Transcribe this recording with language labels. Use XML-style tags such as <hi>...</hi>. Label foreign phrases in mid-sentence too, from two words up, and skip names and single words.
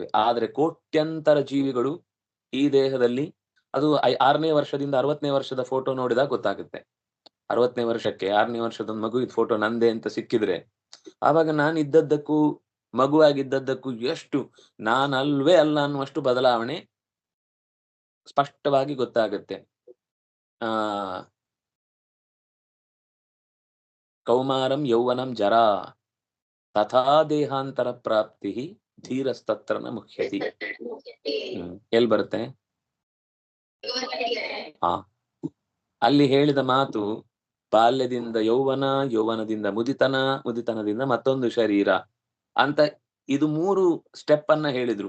<kn>ಆದ್ರೆ ಕೋಟ್ಯಂತರ ಜೀವಿಗಳು ಈ ದೇಹದಲ್ಲಿ, ಅದು 6ನೇ ವರ್ಷದಿಂದ 60ನೇ ವರ್ಷದ ಫೋಟೋ ನೋಡಿದಾಗ ಗೊತ್ತಾಗುತ್ತೆ. 60ನೇ ವರ್ಷಕ್ಕೆ 6ನೇ ವರ್ಷದ ಮಗು ಇದ್ ಫೋಟೋ ನಂದೇ ಅಂತ ಸಿಕ್ಕಿದ್ರೆ, ಆವಾಗ ನಾನು ಇದ್ದದ್ದಕ್ಕೂ ಮಗುವಾಗಿದ್ದದ್ದಕ್ಕೂ ಎಷ್ಟು ನಾನಲ್ವೇ ಅಲ್ಲ ಅನ್ನುವಷ್ಟು ಬದಲಾವಣೆ ಸ್ಪಷ್ಟವಾಗಿ ಗೊತ್ತಾಗುತ್ತೆ.</kn> <sa>ಆ ಕೌಮಾರಂ ಯೌವನಂ ಜರಾ ತಥಾ ದೇಹಾಂತರ ಪ್ರಾಪ್ತಿ ಧೀರಸ್ತತ್ರ ನ ಮುಖ್ಯತಿ.</sa> <kn>ಎಲ್ ಬರುತ್ತೆ? ಹಾ, ಅಲ್ಲಿ ಹೇಳಿದ ಮಾತು ಬಾಲ್ಯದಿಂದ ಯೌವನ, ಯೌವನದಿಂದ ಮುದಿತನ, ಮುದಿತನದಿಂದ ಮತ್ತೊಂದು ಶರೀರ ಅಂತ ಇದು 3 ಸ್ಟೆಪ್ ಅನ್ನ ಹೇಳಿದ್ರು.</kn>